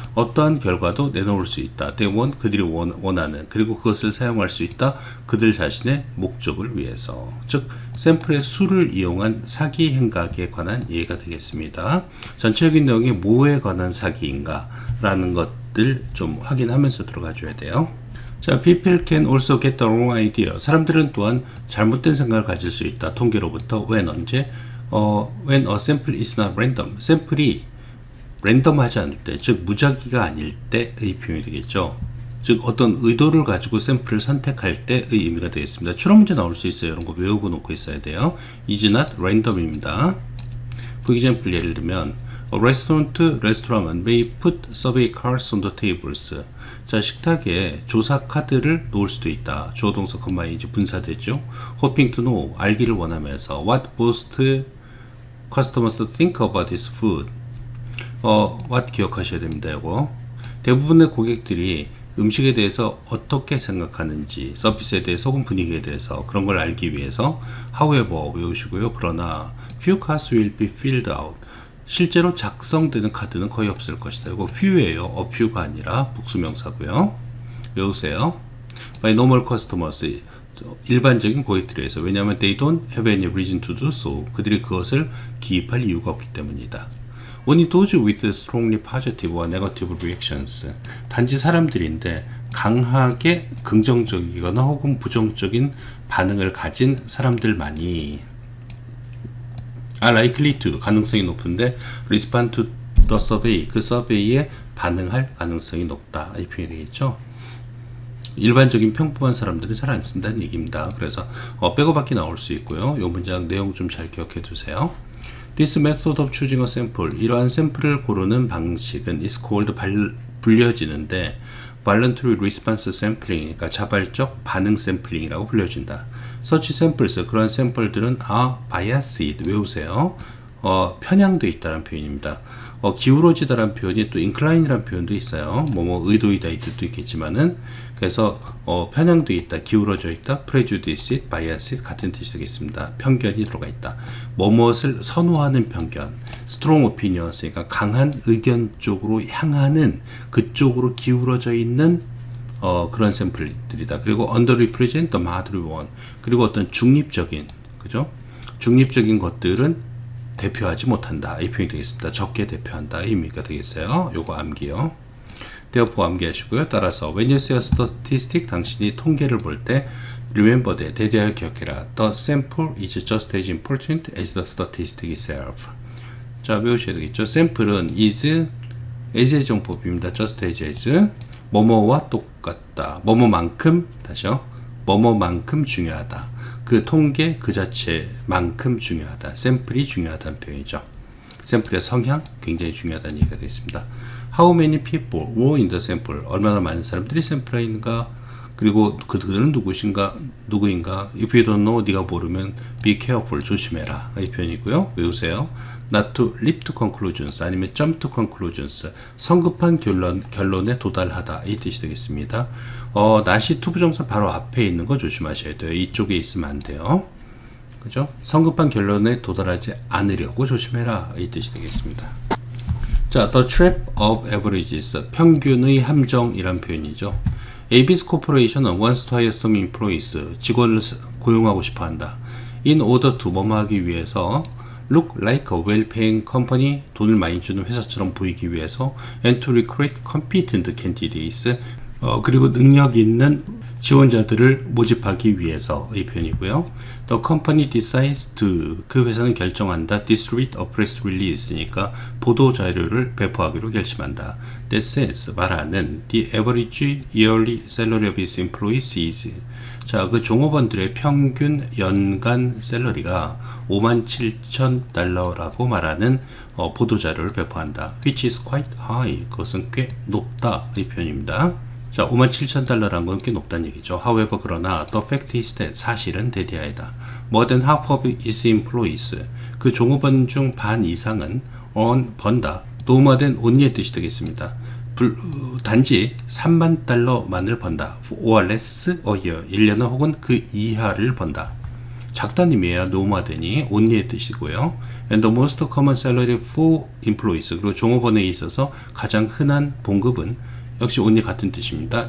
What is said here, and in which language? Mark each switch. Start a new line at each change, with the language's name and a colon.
Korean: 어떠한 결과도 내놓을 수 있다.
English: They want,
Korean: 그들이 원하는, 그리고 그것을 사용할 수 있다. 그들 자신의 목적을 위해서. 즉 샘플의 수를 이용한 사기 행각에 관한 예가 되겠습니다. 전체적인 내용이 뭐에 관한 사기인가 라는 것들 좀 확인하면서 들어가 줘야 돼요.
English: 자, people can also get the wrong idea.
Korean: 사람들은 또한 잘못된 생각을 가질 수 있다. 통계로부터
English: when,
Korean: 언제?
English: When a sample is not random.
Korean: 샘플이 랜덤하지 않을 때, 즉 무작위가 아닐 때의 표현이 되겠죠. 즉 어떤 의도를 가지고 샘플을 선택할 때의 의미가 되겠습니다. 출어 문제 나올 수 있어요. 이런 거 외우고 놓고 있어야 돼요.
English: is not random입니다. For example,
Korean: 예를 들면 레스토랑은
English: may put survey cards on the tables.
Korean: 자, 식탁에 조사 카드를 놓을 수도 있다. 주어 동사 컴마에 이제 분사되죠.
English: hoping to know,
Korean: 알기를 원하면서
English: what most customers think about this food.
Korean: what 기억하셔야 됩니다. 이거 대부분의 고객들이 음식에 대해서 어떻게 생각하는지, 서비스에 대해서 혹은 분위기에 대해서 그런 걸 알기 위해서 however 외우시고요.
English: 그러나 few cards will be filled out.
Korean: 실제로 작성되는 카드는 거의 없을 것이다. 이거 few예요. a few가 아니라 복수명사고요. 외우세요.
English: By normal customers,
Korean: 일반적인 고객들에 의해서.
English: 왜냐하면 they don't have any reason to do so.
Korean: 그들이 그것을 기입할 이유가 없기 때문이다.
English: Only those with strongly positive or negative reactions.
Korean: 단지 사람들인데 강하게 긍정적이거나 혹은 부정적인 반응을 가진 사람들만이
English: are likely to,
Korean: 가능성이 높은데
English: respond to the survey,
Korean: 그 서베이에 반응할 가능성이 높다. 이 표현이 되겠죠. 일반적인 평범한 사람들은 잘 안 쓴다는 얘기입니다. 그래서 백어밖에 나올 수 있고요. 이 문장 내용 좀 잘 기억해 두세요.
English: This method of choosing a sample,
Korean: 이러한 샘플을 고르는 방식은
English: is called,
Korean: 불려지는데
English: voluntary response sampling,
Korean: 그러니까 자발적 반응 샘플링이라고 불려진다.
English: Such samples,
Korean: 그러한 샘플들은
English: are biased,
Korean: 외우세요. 편향되어 있다는 표현입니다. 기울어지다라는 표현이 또 incline이라는 표현도 있어요. 의도이다 이 뜻도 있겠지만은, 그래서 편향되어 있다, 기울어져 있다, prejudice, bias 같은 뜻이 되겠습니다. 편견이 들어가 있다. 무엇을 선호하는 편견,
English: strong opinion,
Korean: 그러니까 강한 의견 쪽으로 향하는, 그쪽으로 기울어져 있는 그런 샘플들이다. 그리고
English: underrepresent the moderate one,
Korean: 그리고 어떤 중립적인, 그죠? 중립적인 것들은 대표하지 못한다. 이 표현이 되겠습니다. 적게 대표한다. 이 의미가 되겠어요. 요거 암기요. therefore 암기하시고요. 따라서
English: when you see a statistic,
Korean: 당신이 통계를 볼 때
English: remember that,
Korean: 대대하여 기억해라.
English: The sample is just as important as the statistic itself.
Korean: 자, 배우셔야 되겠죠. sample은 is, as의 정법입니다. just as, 뭐뭐와 똑같다. 뭐뭐만큼, 다시요. 뭐뭐만큼 중요하다. 그 통계 그 자체만큼 중요하다. 샘플이 중요하다는 표현이죠. 샘플의 성향 굉장히 중요하다는 얘기가 되겠습니다.
English: How many people were in the sample?
Korean: 얼마나 많은 사람들이 샘플에 있는가? 그리고 그들은 누구인가?
English: If you don't know,
Korean: 네가 모르면
English: be careful,
Korean: 조심해라. 이 표현이고요. 외우세요.
English: Not to leap to conclusions, 아니면 jump to conclusions,
Korean: 성급한 결론에 도달하다. 이 뜻이 되겠습니다. not이 투부정사 바로 앞에 있는 거 조심하셔야 돼요. 이쪽에 있으면 안 돼요. 그죠? 성급한 결론에 도달하지 않으려고 조심해라. 이 뜻이 되겠습니다. 자,
English: the trap of averages,
Korean: 평균의 함정이란 표현이죠.
English: ABS Corporation은 wants to hire some employees,
Korean: 직원을 고용하고 싶어 한다.
English: In order to,
Korean: 뭐뭐 하기 위해서,
English: look like a well-paying company,
Korean: 돈을 많이 주는 회사처럼 보이기 위해서,
English: and to recruit competent candidates,
Korean: 그리고 능력 있는 지원자들을 모집하기 위해서의 표현이고요.
English: The company decides to,
Korean: 그 회사는 결정한다.
English: distribute a press release
Korean: 니까 보도 자료를 배포하기로 결심한다.
English: That says,
Korean: 말하는
English: the average yearly salary of its employees is,
Korean: 자, 그 종업원들의 평균 연간 샐러리가 57,000달러라고 말하는 보도 자료를 배포한다.
English: Which is quite high,
Korean: 그것은 꽤 높다. 이 표현입니다. 자, 57,000달러라는 건 꽤 높다는 얘기죠. However, 그러나
English: the fact is that,
Korean: 사실은 대디하이다.
English: More than half of its employees,
Korean: 그 종업원 중 반 이상은 번다.
English: No more than only
Korean: 의 뜻이 되겠습니다. 단지 3만 달러만을 번다.
English: or less a year,
Korean: 1년 혹은 그 이하를 번다. 작다는 의미에야
English: no more than
Korean: 이 only의 뜻이고요.
English: And the most common salary for employees,
Korean: 그리고 종업원에 있어서 가장 흔한 봉급은 역시 only 같은 뜻입니다.